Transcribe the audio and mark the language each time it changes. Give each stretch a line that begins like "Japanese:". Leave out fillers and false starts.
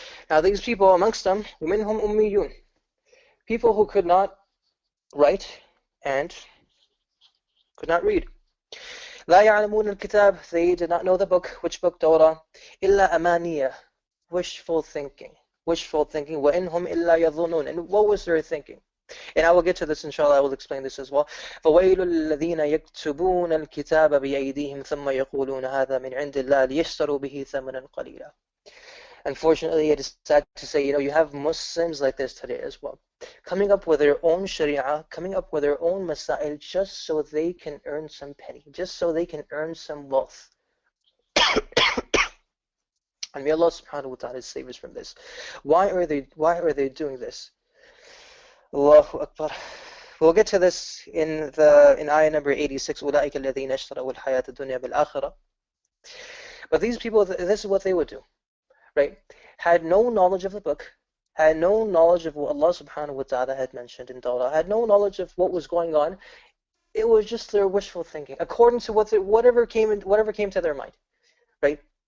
English: Now these people amongst them,
Arabic: وَمِنْهُمْ أُمِّيُّونَ,
English: people who could not write and could not read.
Arabic: لا يعلمون الكتاب,
English: they did not know the book. Which book? Daura.
Arabic: إلا أمانية,
English: wishful thinking. Wishful thinking.
Arabic: وإنهم إلا يظنون.
English: And what was their thinking? And I will get to this, inshallah. I will explain this as well.
Arabic: فويل الذين يكتبون الكتاب بأيديهم ثم يقولون هذا من عند الله ليشتروا به ثمنا قليلا.
English: Unfortunately, it is sad to say, you have Muslims like this today as well, coming up with their own sharia, coming up with their own masail, just so they can earn some penny, just so they can earn some wealth. And may Allah subhanahu wa ta'ala save us from this. Why are they doing this? Allahu Akbar. We'll get to this in ayah number 86.
Arabic: أولئك الذين اشتروا الحياة الدنيا بالآخرة.
English: But these people, this is what they would do. Right? Had no knowledge of the book, had no knowledge of what Allah subhanahu wa ta'ala had mentioned in Daura, had no knowledge of what was going on. It was just their wishful thinking, according to whatever came to their mind. Right?